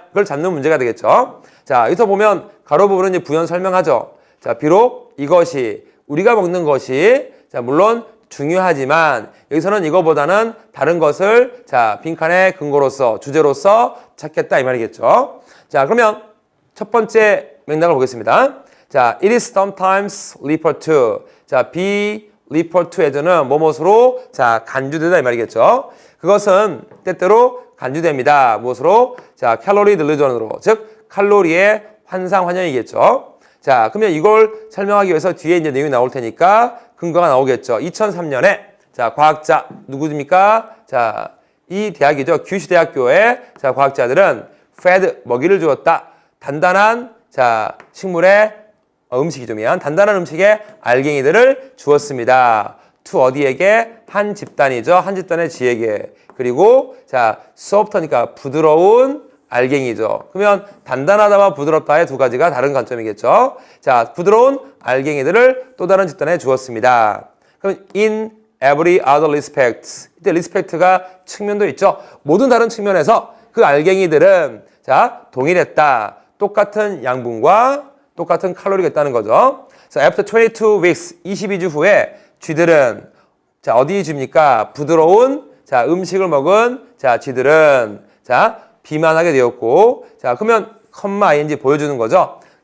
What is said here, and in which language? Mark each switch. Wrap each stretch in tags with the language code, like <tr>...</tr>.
<ko>그걸 잡는 문제가 되겠죠. 여기서 보면 가로 부분은 이제 부연 설명하죠. 비록 이것이, 우리가 먹는 것이, 물론 중요하지만 여기서는 이거보다는 다른 것을 빈칸의 근거로서, 주제로서 찾겠다 이 말이겠죠. 그러면 첫 번째 맥락을 보겠습니다.</ko> <en>it is sometimes referred to.</en> <ko>be referred to as는 뭐뭇으로 간주되다 이 말이겠죠. 그것은 때때로 간주됩니다. 무엇으로? 칼로리 딜루전으로, 즉 칼로리의 환상환영이겠죠. 그러면 이걸 설명하기 위해서 뒤에 이제 내용이 나올 테니까 근거가 나오겠죠. 2003년에 과학자 누구입니까? 이 대학이죠. 규슈 대학교의 과학자들은 fed 먹이를 주었다. 단단한 식물의 음식이죠. 단단한 음식에 알갱이들을 주었습니다. to 어디에게? 한 집단이죠. 한 집단의 지에게. 그리고 soft니까 부드러운 알갱이죠. 그러면 단단하다와 부드럽다의 두 가지가 다른 관점이겠죠. 부드러운 알갱이들을 또 다른 집단에 주었습니다.</ko> <en>그럼 in every other respect.</en> <ko>이때 respect가 측면도 있죠. 모든 다른 측면에서 그 알갱이들은 동일했다. 똑같은 양분과 똑같은 칼로리가 있다는 거죠.</ko> <en>After 22 weeks,</en> <ko>22주 후에 쥐들은 어디 줍니까? 부드러운 음식을 먹은 쥐들은 비만하게 되었고, 그러면 컴마-ing 보여주는 거죠.</ko>